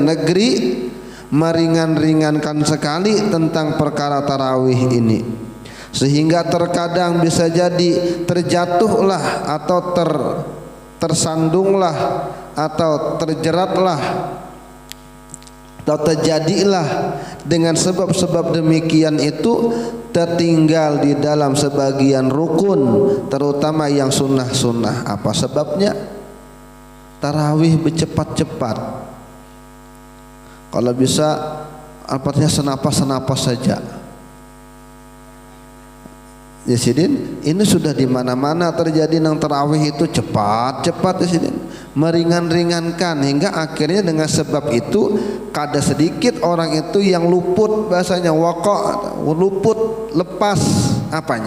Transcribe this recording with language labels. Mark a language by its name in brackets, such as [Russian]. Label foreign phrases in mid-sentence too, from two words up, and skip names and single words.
[Indonesian] negeri meringan-ringankan sekali tentang perkara tarawih ini, sehingga terkadang bisa jadi terjatuhlah atau tersandunglah atau terjeratlah atau terjadilah dengan sebab-sebab demikian itu tertinggal di dalam sebagian rukun, terutama yang sunnah-sunnah. Apa sebabnya? Tarawih bercepat-cepat. Kalau bisa artinya senapas-senapas saja. Ya sidin, ini sudah di mana-mana terjadi nang tarawih itu cepat-cepat ya sidin, meringan-ringankan, hingga akhirnya dengan sebab itu kada sedikit orang itu yang luput, bahasanya waqa, luput, lepas apanya?